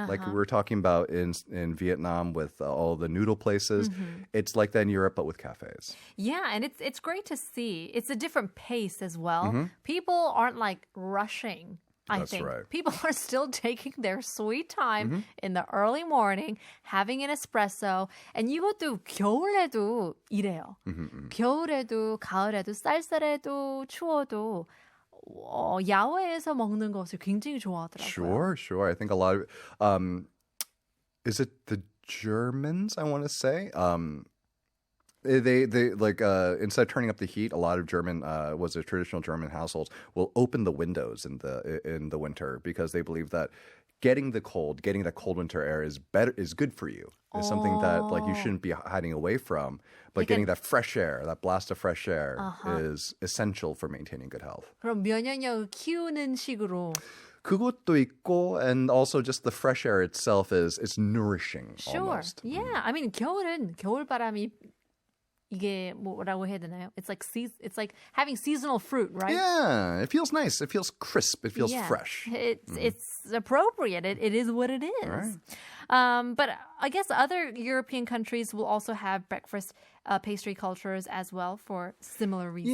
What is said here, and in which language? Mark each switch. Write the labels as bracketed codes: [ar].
[en] Like we were talking about in Vietnam with all the noodle places. It's like that in Europe, but with cafes. Yeah, and it's great to see. It's a different pace as well. People aren't like rushing. I think right. people are still taking their sweet time in the early morning, having an espresso. [ko] And 이것도 겨울에도 이래요. 겨울에도, 가을에도, 쌀쌀해도, 추워도 야외에서 먹는 것을 굉장히 좋아하더라고요. [en] Sure. I think a lot of is it the Germans? I want to say they like instead of turning up the heat, a lot of traditional German households will open the windows in the winter because they believe that getting that cold winter air is good for you. It's something that like you shouldn't be hiding away from. But getting that fresh air, that blast of fresh air is essential for maintaining good health. [ko] 그럼 면역력을 키우는 식으로. 그것도 있고, [en] and also just the fresh air itself it's nourishing. Sure. Almost. Yeah. I mean, [ko] 겨울바람이 이게 뭐라고 해야 되나요? [en] It's like having seasonal fruit, right? Yeah, it feels nice. It feels crisp. It feels fresh. It's appropriate. It is what it is. Right. But I guess other European countries will also have breakfast pastry cultures as well for similar reasons.